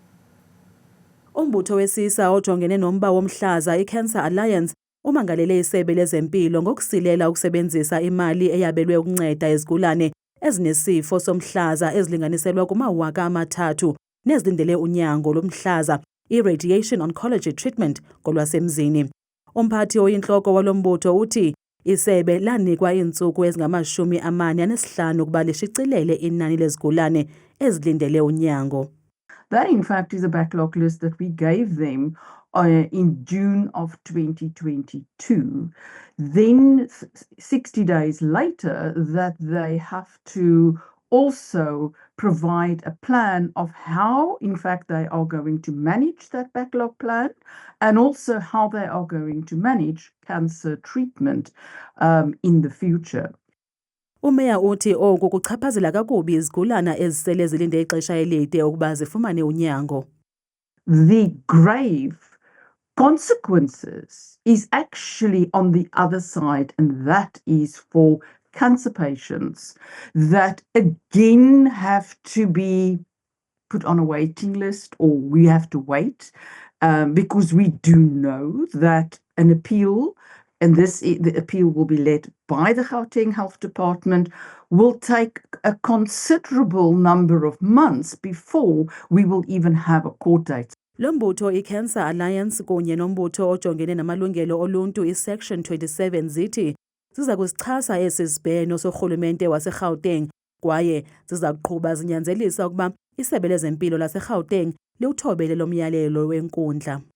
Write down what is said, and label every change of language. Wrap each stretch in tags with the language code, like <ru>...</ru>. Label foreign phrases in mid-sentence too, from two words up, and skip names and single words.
<xh>Umbutho wesisa ojongene nomba womhlaza iCancer Alliance umangalele isebe lezempilo ngokusilela ukusebenzisa imali eyabelwe ukunceda izigulane ezinesifo somhlaza ezilinganiselwa kuma-3,000 nezilindele unyango lomhlaza i-</xh> <en>radiation oncology treatment</en> <xh>kolwasemzini. Umphathi oyinhloko walombutho uthi isebe lanikwa iintsuku ezingama-45 ukuba lishicilele inani lezigulane ezilindele unyango.</xh> <en>That in fact is a backlog list that we gave them in June of 2022. Then 60 days later that they have to also provide a plan of how, in fact, they are going to manage that backlog plan and also how they are going to manage cancer treatment in the future.</en> <xh>Umeya uthi oku kuchaphazela kakubi izigulana ezisele zilinde ixesha elide ukuba zifumane unyango.</xh> <en>The grave consequences is actually on the other side, and that is for cancer patients that again have to be put on a waiting list, or we have to wait because we do know that an appeal, and the appeal will be led by the Gauteng Health Department, will take a considerable number of months before we will even have a court date.</en> <xh>Lo mbutho iCancer Alliance kunye nombutho ojongene namalungelo oluntu iSection 27 zithi ziza kusichasa esi sibheno sorhulumente waseGauteng kwaye ziza kuqhuba zinyanzelisa ukuba isebe lezempilo laseGauteng liwuthobele lo myalelo wenkundla.</xh>